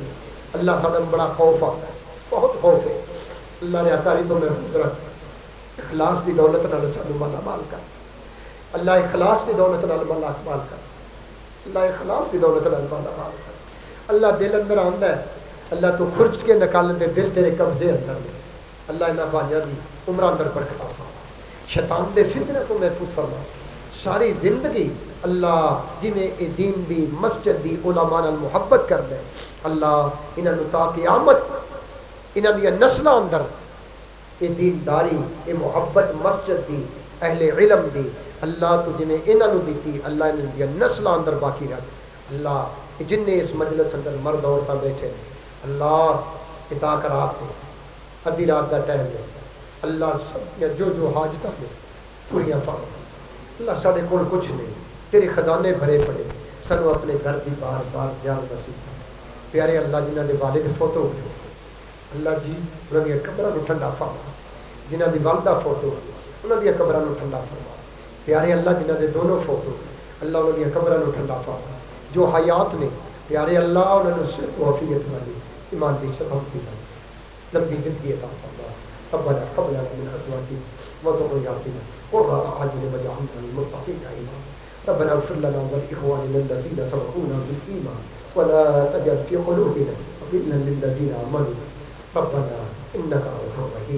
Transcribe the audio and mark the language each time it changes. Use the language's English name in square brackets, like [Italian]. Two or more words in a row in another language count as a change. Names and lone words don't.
[Punjabi] اللہ ساڈا بڑا خوف آتا ہے بہت خوف ہے. اللہ ریاکاری تو محفوظ رکھ. اخلاص دی دولت نال سانو مالا مال کر. اللہ اخلاص دی دولت نال مالا مال کر. اللہ اخلاص دی دولت نال مالا مال کر. اللہ دل اندر آندا ہے اللہ تو خرچ کے نکالن دے دل تیرے قبضے اندر نے. اللہ انہاں بھائیاں دی عمر اندر برکت فرما. شیطان دے فتنے تو محفوظ فرما. ساری زندگی اللہ جنہیں اے دین دی مسجد دی علماء نال محبت کر دے اللہ انہاں نو تا قیامت انہاں دی نسلاں اندر اے دینداری اے محبت مسجد دی اہل علم دی اللہ تو جنہیں انہاں نو دیتی اللہ انہاں دی نسلاں اندر باقی رکھ. اللہ جن اس مجلس اندر مرد عورتاں بیٹھے اللہ عطا کرات نے ادھی رات دا ٹائم ہے اللہ سب جو حاجتاں نے پوریاں فرما. اللہ ساڈے کول کچھ نہیں تیرے خزانے بھرے پڑے سانو اپنے گھر کی بار بار زیارت نصیب فرما. پیارے اللہ جنہاں دے والد فوت ہو گئے اللہ جی انہاں دی قبراں نو ٹھنڈا فرما. جنہاں دی والدہ فوت ہو گئی انہاں دی قبراں نو ٹھنڈا فرما. پیارے اللہ جنہاں دے دونوں فوت ہو گئے اللہ انہاں دی قبراں نو ٹھنڈا فرما. جو حیات نے پیارے اللہ انہاں نو صحت و عافیت والی ایمان دی سلامتی والی لمبی زندگی عطا فرما. [Arabic] ربنا هب لنا من ازواجنا وذرياتنا قرة اعين واجعلنا للمتقين اماما. ربنا اغفر لنا ولاخواننا الذين سبقونا بالايمان ولا تجعل في قلوبنا غلا للذين امنوا ربنا انك رؤوف رحيم.